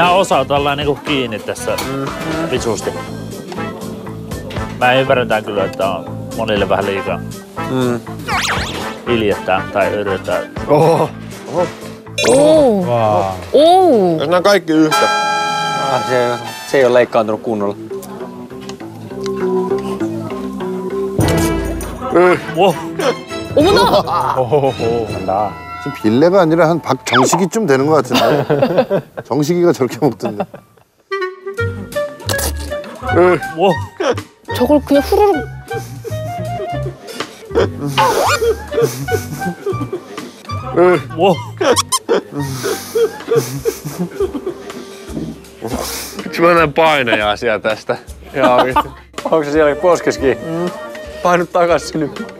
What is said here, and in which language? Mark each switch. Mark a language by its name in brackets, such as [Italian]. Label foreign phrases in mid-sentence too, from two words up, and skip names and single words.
[Finnish] Nää osaa olla niinku kiinni tässä visusti. Mä ymmärrän kyllä, että on monille vähän liikaa. Iljettää tai yrittää. Oho. Jos nää on kaikki yhtä. Se ei ole leikkaantunut kunnolla. Wow. [Korean] 어머나! 지금 빌레가 아니라 한 박정식이쯤 되는 것 같은데. 정식이가 저렇게 먹던데. wow. 저걸 그냥 후루룩. wow. [Finnish] Miksi mä näen painajaisia tästä? Joo, oikeesti. Onko se siellä poskeskin? Painu takas sinne.